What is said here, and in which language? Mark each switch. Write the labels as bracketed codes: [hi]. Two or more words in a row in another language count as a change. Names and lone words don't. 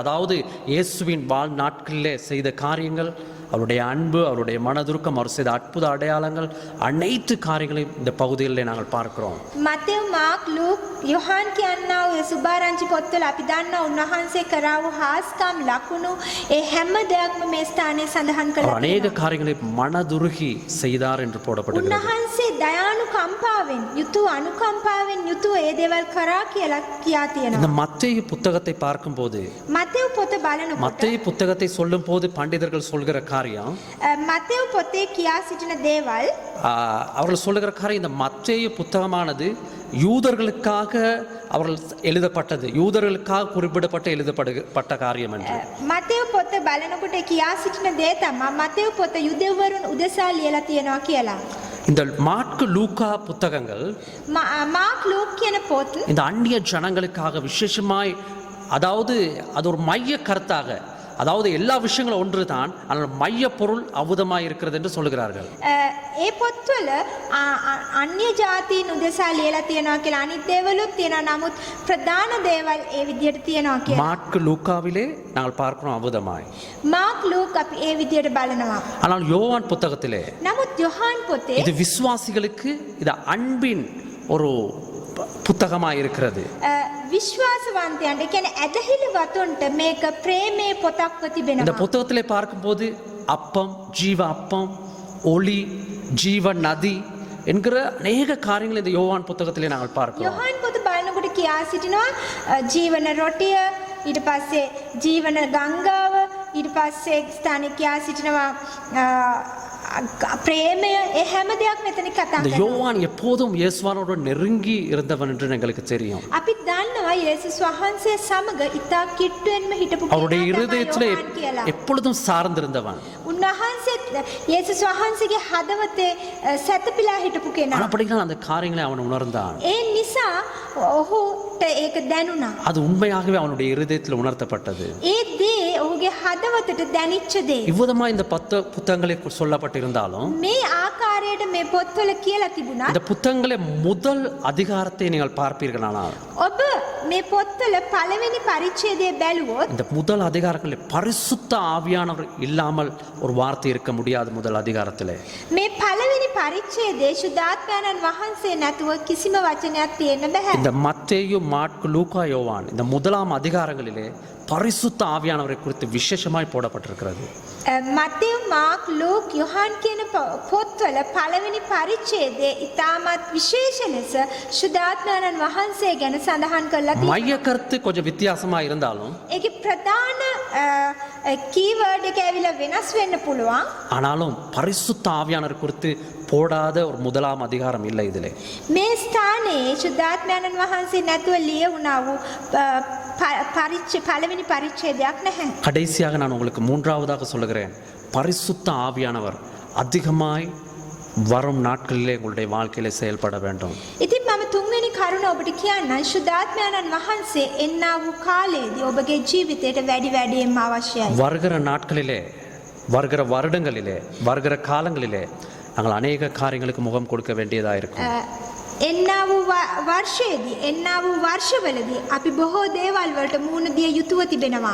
[ta] அதாவது இயேசுவின் வாழ் நாட்களிலே செய்த காரியங்கள், அவருடைய அன்பு, அவருடைய மனதுருக்கம், அவர் செய்த அற்புத அடையாளங்கள், அனைத்து காரியங்களையும் இந்த பகுதிகளிலே நாங்கள் பார்க்கிறோம். [si] මතෙව් මාක් ලූක් යොහාන් කියන්නා වූ සුභාරංචි පොත්වල අපි දන්නා උන්වහන්සේ කරා වූ හාස්කම් ලකුණු ඒ හැම දෙයක්ම මේ ස්ථානයේ සඳහන් [ta] அவர் [si] කළා. [ta] அநேக காரியங்களை மனதுருகி செய்தார் என்று போடப்பட்டிருக்கிறது. [si] උන්වහන්සේ දයානුකම්පාවෙන් යුතුව අනුකම්පාවෙන් යුතුව ඒ දේවල් කරා කියලා කියා තියෙනවා. [ta] இந்த மத்தேயு புத்தகத்தை பார்க்கும்போது, [si] මතෙව් පොත බලනකොට [ta] மத்தேயு புத்தகத்தை சொல்லும் போது பண்டிதர்கள் சொல்கிற காரியம், [si] මතෙව් පොතේ කියා සිටින දේවල් [ta] அவர்கள் சொல்லுகிற காரியம், இந்த மத்தேயு புத்தகமானது யூதர்களுக்காக அவர்கள் எழுதப்பட்டது, யூதர்களுக்காக குறிப்பிடப்பட்டு எழுதப்பட்ட காரியம் என்று. [si] මතෙව් පොත බලනකොට කියා සිටින දේ තමයි මතෙව් පොත යුදෙවරුන් උදෙසා ලියලා තියෙනවා කියලා. [ta] இந்த மாற்கு, லூக்கா புத்தகங்கள் [si] මාක් ලූක් කියන පොත් [ta] இந்த அந்நிய ஜனங்களுக்காக விசேஷமாய், அதாவது அது ஒரு மைய கருத்தாக அதாவது எல்லா விஷயங்களும் ஒன்று தான், ஆனால் மைய பொருள் அவுதமாய் இருக்கிறது என்று சொல்லுகிறார்கள். [si] ඒ පොත්වල අන්‍ය ජාතීන් උදෙසා ලියලා තියෙනවා කියලා අනිත් දේවලුත් තියෙනවා. නමුත් ප්‍රධාන දේවල් ඒ විදිහට තියෙනවා කියලා. [ta] மாற்கு லூக்காவிலே நாங்கள் பார்க்கிறோம் அவுதமாய். [si] මාක් ලූක් අපි ඒ විදිහට බලනවා. [ta] ஆனால் யோவான் புத்தகத்திலே [si] නමුත් යොහාන් පොතේ [ta] இது விசுவாசிகளுக்கு இது அன்பின் ஒரு புத்தகமாய் இருக்கிறது. [si] විශ්වාසවන්තයන්ට කියන්නේ ඇදහිලි වතුන්ට මේක ප්‍රේමේ පොතක්ව [ta] இந்த [si] තිබෙනවා. [ta] புத்தகத்திலே பார்க்கும்போது அப்பம், ஜீவ அப்பம், ஒளி, ஜீவ நதி என்கிற அநேக காரியங்களை இந்த யோவான் புத்தகத்திலே நாங்கள் பார்க்கிறோம். [si] යොහාන් පොත බලනකොට කියා සිටිනවා ජීවන රොටිය, ඊට පස්සේ ජීවන ගංගාව, ඊට පස්සේ ස්ථානික කියා සිටිනවා ප්‍රේමය, ඒ හැම දෙයක් මෙතන කතා [ta] இந்த [si] කරනවා. [ta] யோவான் எப்போதும் இயேசுவானோடு நெருங்கி இருந்தவன் என்று எங்களுக்கு தெரியும். [si] අපි දන්නවා යේසුස් වහන්සේ සමග ඉතා කිට්ටුවෙන්ම හිටපු [ta] அவருடைய [si] කෙනා තමයි [ta] இருதயத்திலே [si] යොහාන් කියලා. [ta] எப்பொழுதும் சார்ந்திருந்தவன். [si] උන්වහන්සේ යේසුස් වහන්සේගේ හදවතේ සැතපීලා හිටපු කෙනා. [ta] அப்படினால் அந்த காரியங்களை அவன் உணர்ந்தான். [si] ඒ නිසා ඔහුට ඒක දැනුණා. [ta] அது உண்மையாகவே அவனுடைய இருதயத்தில் உணர்த்தப்பட்டது. [si] ඒ දේ ඔහුගේ හදවතට දැනිච්ච දේ. [ta] இவ்விதமா இந்த புத்தகங்களை சொல்லப்பட்டிருந்தாலும் [si] මේ ආකාරයට මේ පොත්වල කියලා තිබුණා. [ta] இந்த புத்தகங்களே முதல் அதிகாரத்தை நீங்கள் பார்ப்பீர்களானால் [si] ඔබ මේ පොත්වල පළවෙනි පරිච්ඡේදය බැලුවොත් [ta] இந்த முதல் அதிகாரங்களில் பரிசுத்த ஆவியானவர் இல்லாமல் ஒரு வார்த்தை இருக்க முடியாது. முதல் அதிகாரத்திலே [si] මේ පළවෙනි පරිච්ඡේදයේ සුදාත්මයන්න් වහන්සේ නැතුව කිසිම වචනයක් තියෙන්න බෑ. [ta] இந்த மத்தேயு, மாற்கு, லூக்கா, யோவான் இந்த முதலாம் அதிகாரங்களிலே பரிசுத்த ஆவியானவரை குறித்து விசேஷமாய் போடப்பட்டிருக்கிறது. [si] මතෙව්, මාක්, ලූක්, යොහාන් කියන පොත්වල පළවෙනි පරිච්ඡේදයේ ඉතාමත් විශේෂ ලෙස සුදාත්මයන්න් වහන්සේ ගැන සඳහන් කරලා තියෙනවා. [ta] மைய கருத்து கொஞ்சம் வித்தியாசமா இருந்தாலும் [si] ඒකේ ප්‍රධාන කීවර්ඩ් එක ඇවිල්ලා වෙනස් වෙන්න පුළුවන්. [ta] ஆனாலும் பரிசுத்த ஆவியானவர் குறித்து போடாத ஒரு முதலாம் அதிகாரம் இல்லை இதிலே. [si] මේ ස්ථානයේ සුදාත්මයන්න් වහන්සේ නැතුව ලියවුණා වූ පළවෙනි පරිච්ඡේදයක් නැහැ. [ta] கடைசியாக நான் உங்களுக்கு மூன்றாவதாக சொல்லுகிறேன், பரிசுத்த ஆவியானவர் அதிகமாய் வரும் நாட்களிலே உங்களுடைய வாழ்க்கையிலே செயல்பட வேண்டும். [si] ඉතින් මම තුන්වෙනි කරුණ ඔබට කියන්නම්, සුදාත්මයන්න් වහන්සේ එන්නා වූ කාලයේදී ඔබගේ ජීවිතයට වැඩි වැඩියෙන්ම අවශ්‍යයි. [ta] வருகிற நாட்களிலே, வருகிற வருடங்களிலே, வருகிற காலங்களிலே நாங்கள் அநேக காரியங்களுக்கு முகம் கொடுக்க வேண்டியதாக இருக்கும். [si] එන්නා වූ වර්ෂයේදී, එන්නා වූ වර්ෂවලදී අපි බොහෝ දේවල් වලට මුහුණ දිය යුතුව තිබෙනවා.